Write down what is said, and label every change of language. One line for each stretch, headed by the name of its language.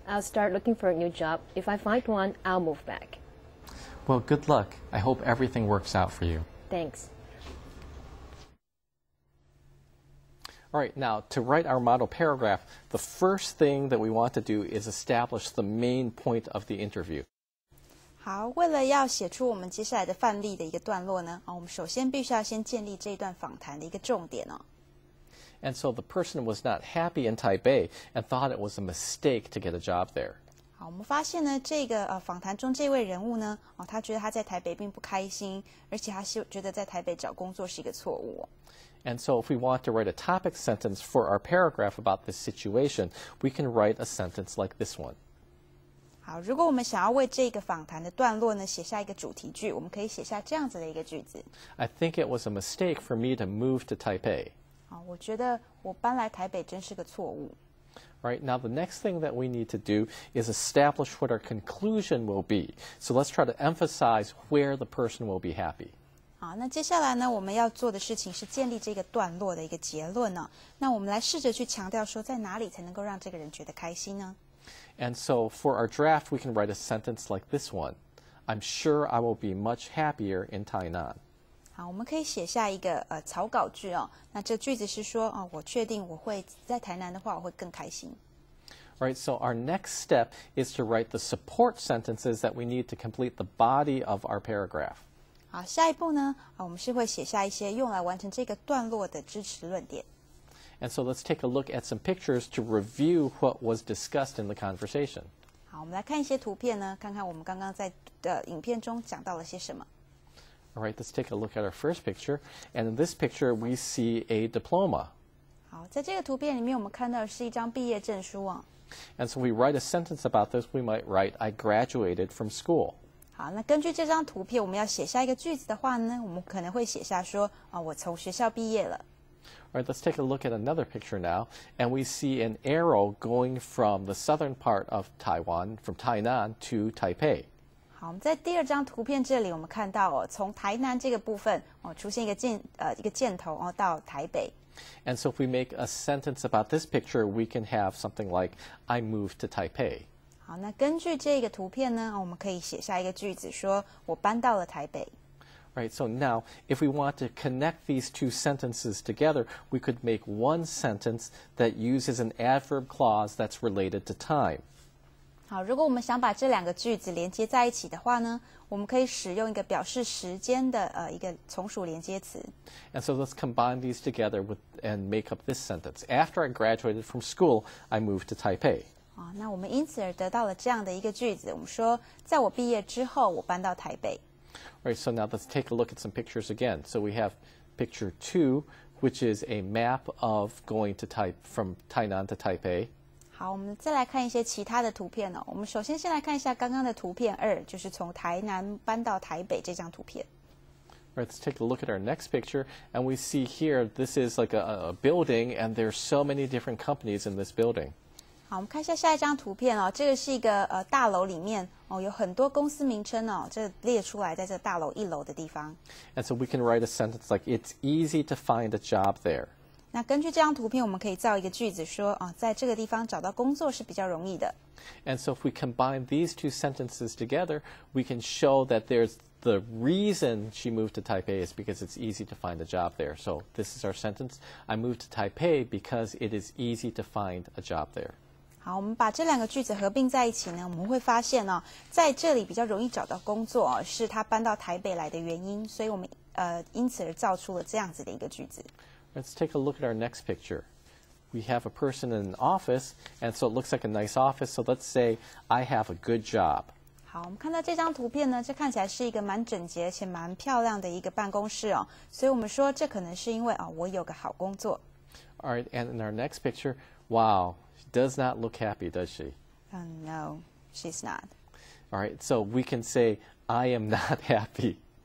English: I'll start looking for a new job. If I find one, I'll move back. Well, good luck. I hope everything works out for you. Thanks. All right, now to write our model paragraph, the first thing that we want to do is establish the main point of the interview.
Chinese: 好，为了要写出我们接下来的范例的一个段落呢，我们首先必须要先建立这一段访谈的一个重点哦。
English: And so the person was not happy in Taipei and thought it was a mistake to get a job there.
Chinese: 好，我们发现呢，这个访谈中这位人物呢，他觉得他在台北并不开心，而且他是觉得在台北找工作是一个错误哦。
English: And so if we want to write a topic sentence for our paragraph about this situation, we can write a sentence like this one.
Chinese: 好，如果我们想要为这个访谈的段落呢写下一个主题句，我们可以写下这样子的一个句子。
English: I think it was a mistake for me to move to Taipei.
Chinese: 好，我觉得我搬来台北真是个错误。
English: Right, now the next thing that we need to do is establish what our conclusion will be. So let's try to emphasize where the person will be happy.
Chinese: 好，那接下来呢，我们要做的事情是建立这个段落的一个结论呢。那我们来试着去强调说，在哪里才能够让这个人觉得开心呢？
English: And so for our draft, we can write a sentence like this one. I'm sure I will be much happier in Tainan.
Chinese: 好，我们可以写下一个草稿句哦。那这句子是说，我确定我会在台南的话，我会更开心。
English: Right, so our next step is to write the support sentences that we need to complete the body of our paragraph.
Chinese: 好，下一步呢，我们是会写下一些用来完成这个段落的支持论点。
English: And so let's take a look at some pictures to review what was discussed in the conversation.
Chinese: 好，我们来看一些图片呢，看看我们刚刚在影片中讲到了些什么。
English: All right, let's take a look at our first picture. And in this picture, we see a diploma.
Chinese: 好，在这个图片里面，我们看到的是一张毕业证书啊。
English: And so we write a sentence about this. We might write, I graduated from school.
Chinese: 好，那根据这张图片，我们要写下一个句子的话呢，我们可能会写下说，我从学校毕业了。
English: All right, let's take a look at another picture now. And we see an arrow going from the southern part of Taiwan, from Tainan to Taipei.
Chinese: 好，我们在第二张图片这里，我们看到从台南这个部分出现一个箭头到台北。
English: And so if we make a sentence about this picture, we can have something like, I moved to Taipei.
Chinese: 好，那根据这个图片呢，我们可以写下一个句子，说我搬到了台北。
English: Right, so now if we want to connect these two sentences together, we could make one sentence that uses an adverb clause that's related to time.
Chinese: 好，如果我们想把这两个句子连接在一起的话呢，我们可以使用一个表示时间的一个从属连接词。
English: And so let's combine these together and make up this sentence. After I graduated from school, I moved to Taipei.
Chinese: 好，那我们因此而得到了这样的一个句子。我们说，在我毕业之后，我搬到台北。
English: Right, so now let's take a look at some pictures again. So we have picture 2, which is a map of going to from Tainan to Taipei.
Chinese: 好，我们再来看一些其他的图片哦。我们首先先来看一下刚刚的图片2，就是从台南搬到台北这张图片。
English: Right, let's take a look at our next picture, and we see here this is like a building, and there's so many different companies in this building.
Chinese: 好，我们看一下下一张图片哦。这个是一个大楼里面哦，有很多公司名称哦，这列出来在这个大楼1楼的地方。
English: And so we can write a sentence like, "It's easy to find a job there."
Chinese: 那根据这张图片，我们可以造一个句子说在这个地方找到工作是比较容易的。
English: And so if we combine these two sentences together, we can show that there's the reason she moved to Taipei is because it's easy to find a job there. So this is our sentence. I moved to Taipei because it is easy to find a job there.
Chinese: 好，我们把这2个句子合并在一起呢，我们会发现在这里比较容易找到工作是他搬到台北来的原因，所以我们因此而造出了这样子的一个句子。
English: Let's take a look at our next picture. We have a person in an office, and so it looks like a nice office. So let's say, I have a good job.
Chinese: 好，我们看到这张图片呢，这看起来是一个蛮整洁且蛮漂亮的一个办公室哦，所以我们说这可能是因为我有个好工作。
English: All right, and in our next picture, wow, she does not look happy, does she? No, she's not. All right, so we can say, I am not happy.